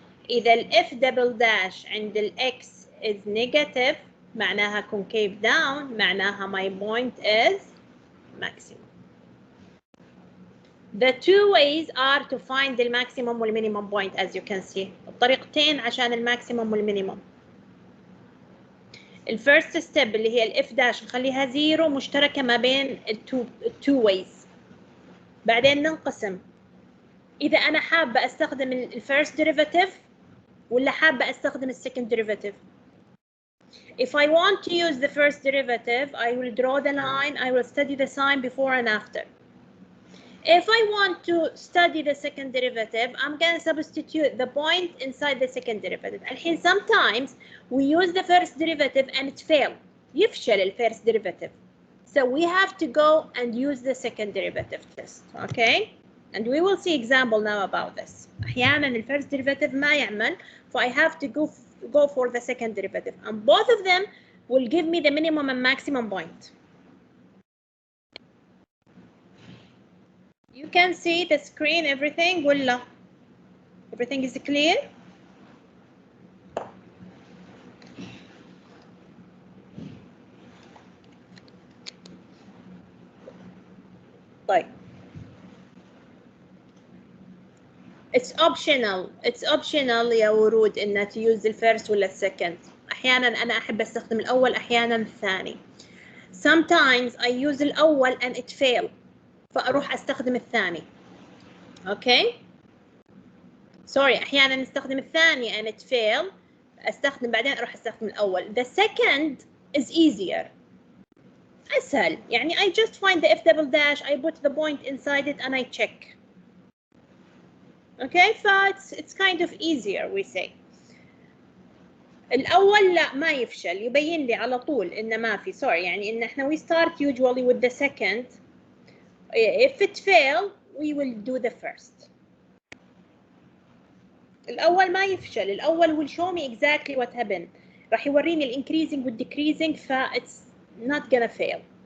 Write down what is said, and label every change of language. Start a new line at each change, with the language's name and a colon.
Arabic: إذا ال
English: f double dash
Arabic: عند ال
English: x is negative
Arabic: معناها
English: concave down معناها my point is maximum. The two ways are to find the maximum والminimum point as you can see.
Arabic: الطريقتين عشان الماكسيموم والمينيموم. الفيرست ستيب اللي هي الاف داش نخليها زيرو مشتركة ما بين التو ويز. بعدين ننقسم إذا أنا حابة أستخدم الفيرست ديريفاتيف ولا حابة أستخدم السكند ديريفاتيف.
English: If I want to use the first derivative, I will draw the line, I will study the sign before and after. If I want to study the second derivative, I'm going to substitute the point inside the second derivative.
Arabic: الحين
English: sometimes we use the first derivative and it fails.
Arabic: يفشل
English: the first derivative. So we have to go and use the second derivative test. Okay? And we will see example now about this.
Arabic: أحيانا
English: the first derivative
Arabic: ما يعمل,
English: so I have to go for the second derivative. And both of them will give me the minimum and maximum point. You can see the screen, everything
Arabic: ولا
English: everything is clear?
Arabic: طيب.
English: It's optional
Arabic: يا ورود إن
English: to use the first
Arabic: ولا
English: second.
Arabic: أحيانا أنا أحب أستخدم الأول أحيانا الثاني.
English: Sometimes I use
Arabic: الأول
English: and it fail.
Arabic: فأروح أستخدم الثاني. Okay?
English: Sorry,
Arabic: أحيانا نستخدم الثاني
English: and it fail.
Arabic: أستخدم بعدين أروح أستخدم الأول.
English: The second is easier.
Arabic: أسهل. يعني
English: I just find the f double dash, I put the point inside it and I check. Okay, so it's kind of easier we say.
Arabic: الأول لا ما يفشل, يبين لي على طول إنه ما في.
English: Sorry,
Arabic: يعني إن إحنا
English: we start usually with the second. If it fail, we will do the first.
Arabic: الأول ما يفشل.
English: الأول will show me exactly what happened.
Arabic: راح يوريني ال
English: increasing with decreasing, it's not gonna fail.